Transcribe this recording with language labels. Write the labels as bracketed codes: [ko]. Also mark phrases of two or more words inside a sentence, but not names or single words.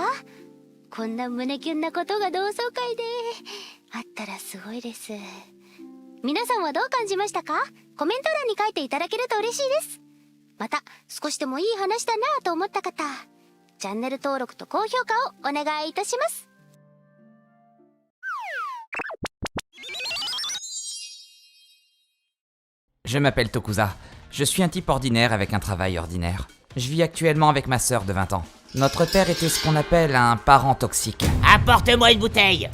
[ja] こんな胸キュンなことが同窓会であったらすごいです。皆さんはどう感じましたか？コメント欄に書いていただけると嬉しいです。また少しでもいい話だなぁと思った方、チャンネル登録と高評価をお願いいたします。 [fr] Je m'appelle Tokusa. Je suis un type ordinaire avec un travail ordinaire. Je vis actuellement avec ma sœur de 20 ans. Notre père était ce qu'on appelle un parent toxique. Apporte-moi une bouteille.